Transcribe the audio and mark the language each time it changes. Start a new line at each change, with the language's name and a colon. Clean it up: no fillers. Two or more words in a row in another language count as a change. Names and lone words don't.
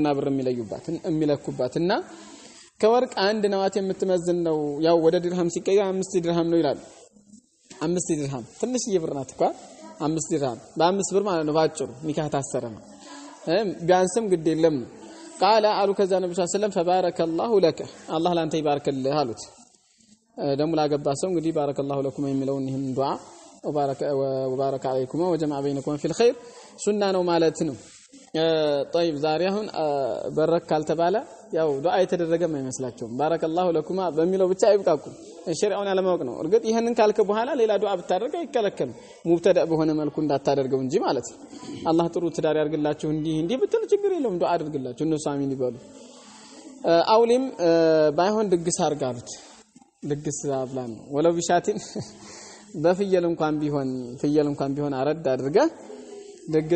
Amharic: ብር የሚለኩባትና ከወርቅ አንድ ነዋት የምትመዝን ነው ያው ወደ ድርሃም ሲቀየር 5 ድርሃም ነው ይላል 5 ድርሃም ትንሽ ይብር ናት እንኳን 5 ድርሃም በ5 ብር ማለት ነው ባጭሩ ኒካህ ታሰረ ነው ቢያንስም ግድ የለም قال አሉ ከዛ ነብዩ ሰለላሁ ዐለይሂ ወሰለም
Arabic: فبارك الله لك
Amharic: አላህ ላንተ ይባርክልህ አሉት ደሙ ላገባ ሰው እንግዲህ
Arabic: بارك الله لكم
Amharic: የሚለውን ይሄን ዱዓ
Arabic: وبارك عليكم وجمع بينكم في الخير
Amharic: ሱና ነው ማለት ነው طيب ዛሬ አሁን በረክ ካልተባለ ያው ዱዓ የተደረገም አይመስላቸውም
Arabic: بارك الله لكم
Amharic: በሚለው ብቻ አይብቃቁም ሸሪዓውን ያለማወቅ ነው እርግጥ ይሄንን ካልከ በኋላ ሌላ ዱዓ ብታደርግ አይከለከልም ሙብተዳ በሆነ መልኩ እንዳታደርገው እንጂ ማለት ነው አላህ ጥሩ ትዳር ያርግላችሁ እንዲህ ብትል ችግር የለውም ዱዓ አድርግላችሁ እነሱ አሚን ይበሉ አውሊም ባይሆን ድግስ አርጋሉት ድግስ አብላን
Arabic: ولو بشاة
Amharic: በፍየል እንኳን ቢሆን አረድ አድርጋ ድግስ